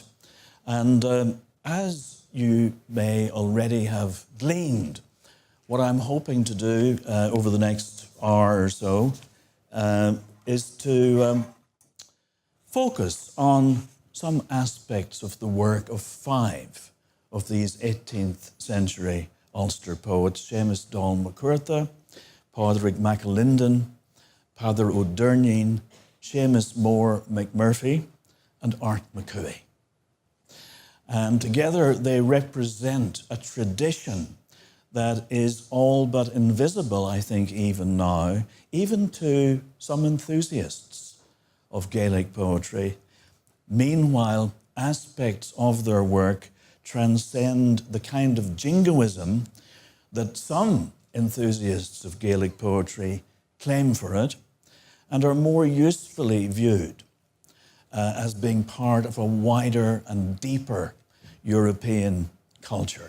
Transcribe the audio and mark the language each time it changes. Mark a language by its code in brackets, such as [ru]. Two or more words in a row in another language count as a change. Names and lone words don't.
[en] And as you may already have gleaned, what I'm hoping to do over the next hour or so is to focus on some aspects of the work of 5 of these 18th century Ulster poets: Séamas, Dall, Cuarta, Pádraig MacAlinden, Peadar Ó Doirnín, Séamas Mór McMurphy, and Art McCooey. And together they represent a tradition that is all but invisible, I think, even now, even to some enthusiasts of Gaelic poetry. Meanwhile, aspects of their work transcend the kind of jingoism that some enthusiasts of Gaelic poetry claim for it, and are more usefully viewed as being part of a wider and deeper European culture.